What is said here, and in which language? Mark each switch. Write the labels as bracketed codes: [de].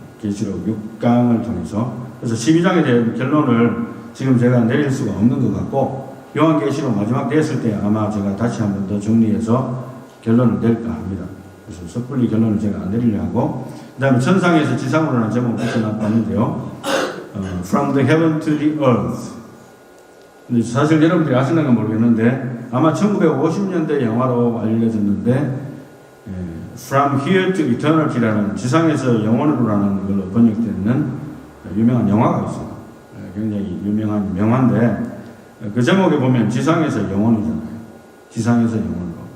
[ko] 계시록 6강을 통해서. 그래서 12장에 대한 결론을 지금 제가 내릴 수가 없는 것 같고, 요한계시록 마지막 됐을 때 아마 제가 다시 한 번 더 정리해서 결론을 낼까 합니다. 그래서 섣불리 결론을 제가 안 내리려 하고, 그 다음에 천상에서 지상으로라는 제목을 붙여놨는데요. [en] From the heaven to the earth. [ko] 근데 사실 여러분들이 아시는가 모르겠는데, 아마 1950년대 영화로 알려졌는데, From Here to Eternity라는 지상에서 영원으로라는 걸로 번역되는 유명한 영화가 있어요. 굉장히 유명한 명화인데, 그 제목에 보면 지상에서 영원이잖아요. 지상에서 영원으로.